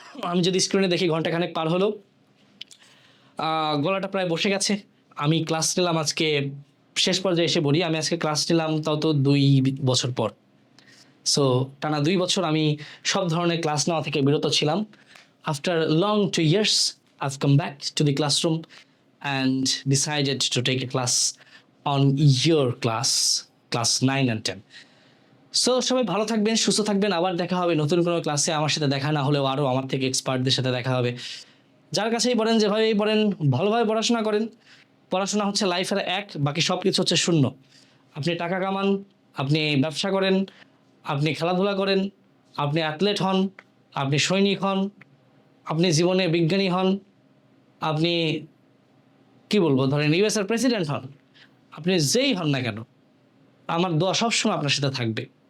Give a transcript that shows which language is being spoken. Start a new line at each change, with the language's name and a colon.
Bangla: আমি যদি স্ক্রিনে দেখি ঘন্টাখানেক পার হলো, গলাটা প্রায় বসে গেছে। আমি ক্লাস নিলাম আজকে, শেষ পর্যায়ে এসে বলি, আমি আজকে ক্লাস নিলাম তাও তো 2 বছর পর। সো টানা 2 বছর আমি সব ধরনের ক্লাস নেওয়া থেকে বিরত ছিলাম।
English: After long 2 years I've come back to the classroom and decided to take a class on your class 9 and 10.
Bangla: So সবাই ভালো থাকবেন, সুস্থ থাকবেন, আবার দেখা হবে নতুন কোনো ক্লাসে। আমার সাথে দেখা না হলেও আরও আমার থেকে এক্সপার্টদের সাথে দেখা হবে। যার কাছেই পড়েন, যেভাবেই পড়েন, ভালোভাবে পড়াশোনা করেন। পড়াশোনা হচ্ছে লাইফের এক, বাকি সব কিছু হচ্ছে শূন্য। আপনি টাকা কামান, আপনি ব্যবসা করেন, আপনি খেলাধুলা করেন, আপনি অ্যাথলেট হন, আপনি সৈনিক হন, আপনি জীবনে বিজ্ঞানী হন, আপনি কি বলবো, ধরেন ইউএসএর প্রেসিডেন্ট হন, আপনি যেই হন না কেন, আমার দোয়া সবসময় আপনার সাথে থাকবে।